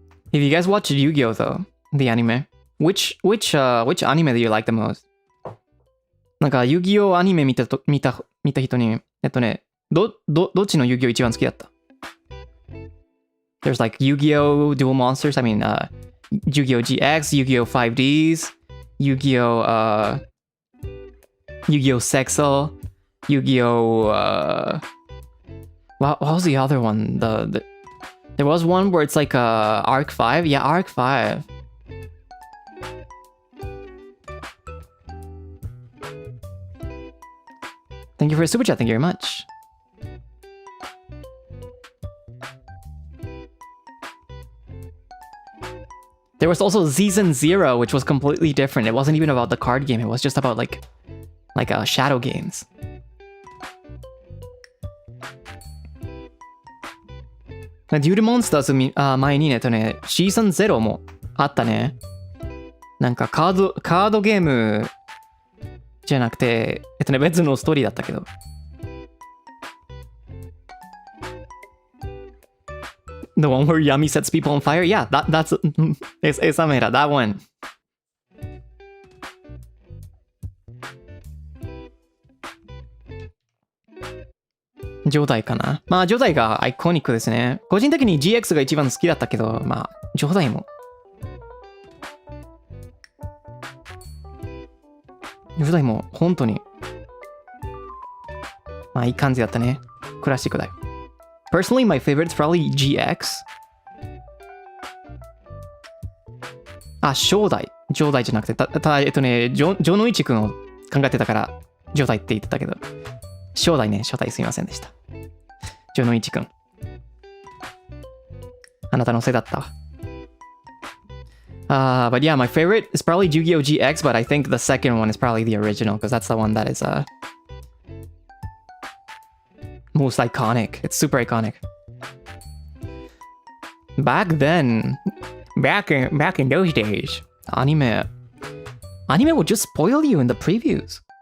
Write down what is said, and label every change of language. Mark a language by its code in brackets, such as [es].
[en] If you guys watch Yu-Gi-Oh though, the anime, which anime do you like the most? [ja] なんか Yu-Gi-Oh アニメ見た人に、どっちの Yu-Gi-Oh 一番好きだった？ [en] There's like Yu-Gi-Oh Duel Monsters, I mean, Yu-Gi-Oh GX, Yu-Gi-Oh 5Ds, Yu-Gi-Oh Yu-Gi-Oh Sexal, Yu-Gi-Oh what was the other one? There was one where it's like Arc 5. Yeah, Arc 5. Thank you for the super chat. Thank you very much. There was also Season 0, which was completely different. It wasn't even about the card game. It was just about like shadow games. [ja] Duel Monsters 前にシーズン0もあったね。なんかカードゲームじゃなくて、別のストーリーだったけど。 [en] The one where Yami sets people on fire? Yeah, that's [es] esa mera, [en] that one. [ja] ジョダイかな。まあ、ジョダイがアイコニックですね。個人的に GX が一番好きだったけど、まあ、ジョダイも。ジョダイも本当に、まあ、いい感じだったね。クラシックだよ。 [en] Personally, my favorite is probably GX. [ja] あ、正代。ジョダイじゃなくて、ジョノイチ君を考えてたから、ジョダイって言ってたけど。初代ね、初代すみませんでした。ジョノイチくん。あなたのせいだったわ。 [en] But yeah, my favorite is probably Yu-Gi-Oh! GX, but I think the second one is probably the original, because that's the one that is most iconic. It's super iconic. Back then, back in those days, anime would just spoil you in the previews.